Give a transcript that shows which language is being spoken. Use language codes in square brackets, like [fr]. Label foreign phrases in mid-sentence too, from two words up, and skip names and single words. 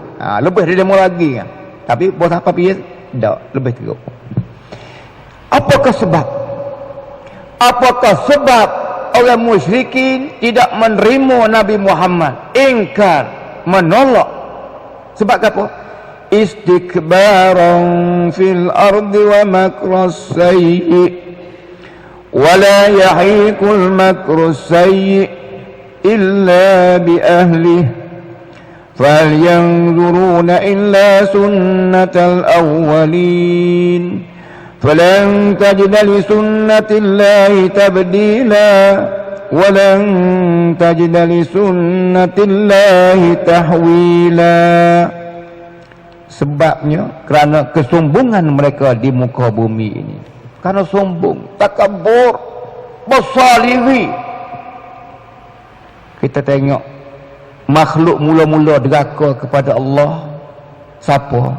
[ms] Lebih dari demo lagi kan. Tapi bos apa pergi tak lebih teruk. Apakah sebab? Apakah sebab orang musyrikin tidak menerima Nabi Muhammad, ingkar, menolak? Sebab apa? [ar] استكبارا في الأرض ومكر السيء ولا يحيق المكر السيء إلا بأهله فهل ينظرون إلا سنة الأولين فلن تجد لسنة الله تبديلا ولن تجد لسنة الله تحويلا. [ms] Sebabnya kerana kesombongan mereka di muka bumi ini, kerana sombong, takabur, besar diri. Kita tengok makhluk mula-mula deraka kepada Allah, siapa?